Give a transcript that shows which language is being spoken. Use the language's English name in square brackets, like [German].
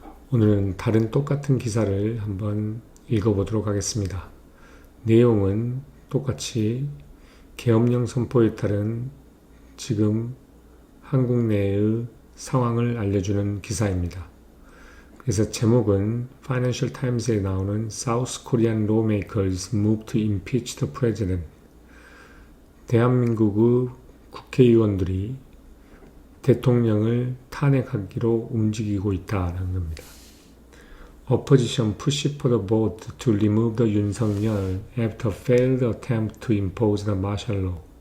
[Korean] 오늘은 다른 똑같은 기사를 한번 읽어보도록 하겠습니다. 내용은 똑같이 계엄령 선포에 따른 지금 한국 내의 상황을 알려주는 기사입니다. 그래서 제목은 Financial Times에 나오는 [English] South Korean lawmakers move to impeach the president. [Korean] 대한민국의 국회의원들이 대통령을 탄핵하기로 움직이고 있다는 겁니다. [English] Opposition push for the vote to remove the 윤석열 after failed attempt to impose the martial law.